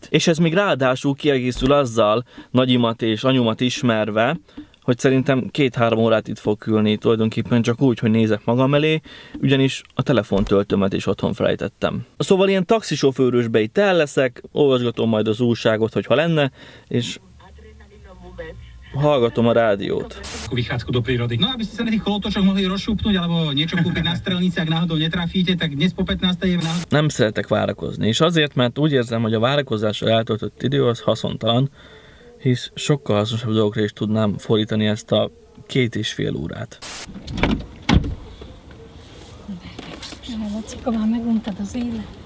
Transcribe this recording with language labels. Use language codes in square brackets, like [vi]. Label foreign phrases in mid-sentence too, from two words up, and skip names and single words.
[hu] És ez még ráadásul kiegészül azzal, nagyimat és anyumat ismerve, hogy szerintem 2-3 órát itt fog ülni tulajdonképpen csak úgy, hogy nézek magam elé, ugyanis a telefontöltőmet is otthon felejtettem. Szóval ilyen taxisofőrösbe itt el leszek, olvasgatom majd az újságot, hogyha lenne, és hallgatom a rádiót. [sk] Vychádzku do prírody. No, aby ste sa na tých kolotočoch mohli rozšupnúť alebo niečo kúpiť na strelnici, ak náhodou netrafíte, tak dnes po 15. je náhodou. [hu] Nem szeretek várakozni, és azért, mert úgy érzem, hogy a várakozással eltöltött idő az haszontalan, hisz sokkal hasznosabb dolgokra is tudnám fordítani ezt a 2,5 órát. Lacika, már meguntad az élet.